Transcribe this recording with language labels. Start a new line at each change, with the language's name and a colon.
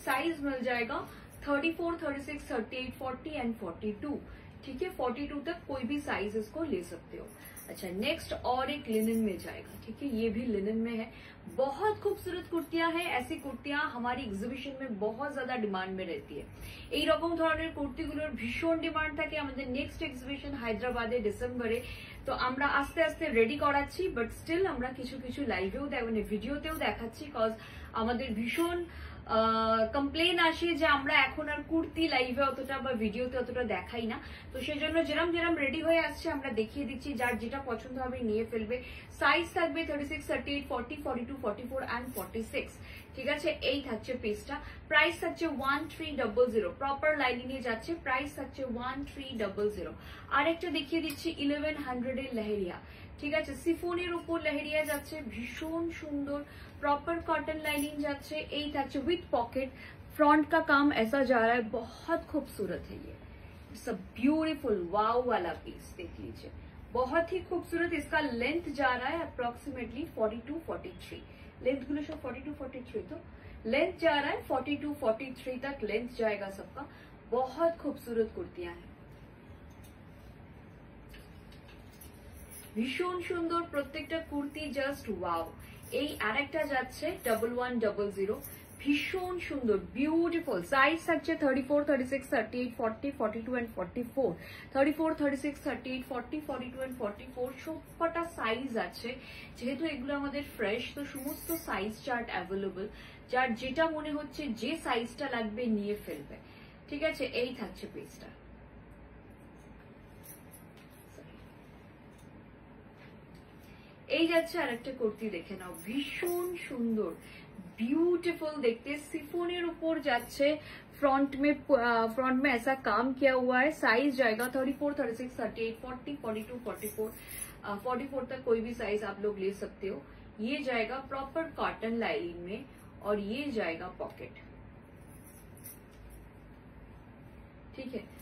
Hindi: Size मिल जाएगा 34, 36, 38, 40 and 42, ठीक है। 42 तक कोई भी साइज इसको ले सकते हो। अच्छा, नेक्स्ट और एक लिनन में जाएगा, ठीक है। ये भी लिनन में है। बहुत खूबसूरत कुर्तियां हैं। ऐसी कुर्तियां हमारी एग्जिबिशन में बहुत ज्यादा डिमांड में रहती है।
Bangla: এই রকম ধরনের কুর্তিগুলোর ভীষণ ডিমান্ড থাকে। আমাদের নেক্সট এক্সিবিশন হায়দ্রাবাদে ডিসেম্বরে। তো আমরা আস্তে আস্তে রেডি করাচ্ছি, বাট স্টিল আমরা কিছু কিছু লাইভেও মানে ভিডিওতেও দেখাচ্ছি। কজ আমাদের ভীষণ কমপ্লেন আসে যে আমরা এখন আর কুর্তি লাইভে অতটা বা ভিডিওতে অতটা দেখাই না। তো সেজন্য যেরম যেরম রেডি হয়ে আসছে আমরা দেখিয়ে দিচ্ছি। যার যেটা পছন্দ হবে নিয়ে ফেলবে। সাইজ থাকবে 36, 38, 40, 42, 44 and 46, ঠিক আছে। এই থাকছে পিসটা। প্রাইস থাকছে 1300। প্রপার লাইনিং এ যাচ্ছে। প্রাইস থাকছে 1300। আরেকটা দেখিয়ে দিচ্ছি 1100 এর লহরিয়া, ঠিক আছে। সিফনের উপর লহরিয়া যাচ্ছে, ভীষণ সুন্দর।
Hindi: Proper cotton lining जाচ্ছে।
Bangla: এই থাকছে
Hindi: विथ पॉकेट। फ्रंट का काम ऐसा जा रहा है, बहुत खूबसूरत है ये। इट्स अ ब्यूटीफुल वाव वाला पीस, देख लीजिए, बहुत ही खूबसूरत। इसका लेंथ जा रहा है अप्रोक्सीमेटली 42, 43। लेंथ गुलो सब 42, 43, तो लेंथ जा रहा है 42, 43 तक लेंथ जाएगा सबका। बहुत खूबसूरत कुर्तियां हैं,
Bangla: ভীষণ সুন্দর প্রত্যেকটা কুর্তি, জাস্ট ওয়াও। এই আরেকটা যাচ্ছে 1100, ভীষণ সুন্দর বিউটিফুল। সাইজ থাকছে 34, 36, 38, 40, 42 and 44। 34, 36, 38, 40, 42 and 44 সবকটা সাইজ আছে। যেহেতু এগুলো আমাদের ফ্রেশ, তো সমস্ত সাইজ চার্ট অ্যাভেলেবল। যার যেটা মনে হচ্ছে যে সাইজটা লাগবে নিয়ে ফেলবে, ঠিক আছে। এই থাকছে পিসটা। এই যাচ্ছে আরেকটা কুর্তি, দেখে নাও, ভীষণ সুন্দর
Hindi: ब्यूटीफुल देखते,
Bangla: सिफोনের উপর যাচ্ছে,
Hindi: फ्रंट में ऐसा काम किया हुआ है। साइज जाएगा 34, 36, 38, 40, 42, 44, 44 तक कोई भी साइज आप लोग ले सकते हो। ये जाएगा प्रॉपर कॉटन लाइनिंग में और ये जाएगा पॉकेट, ठीक है।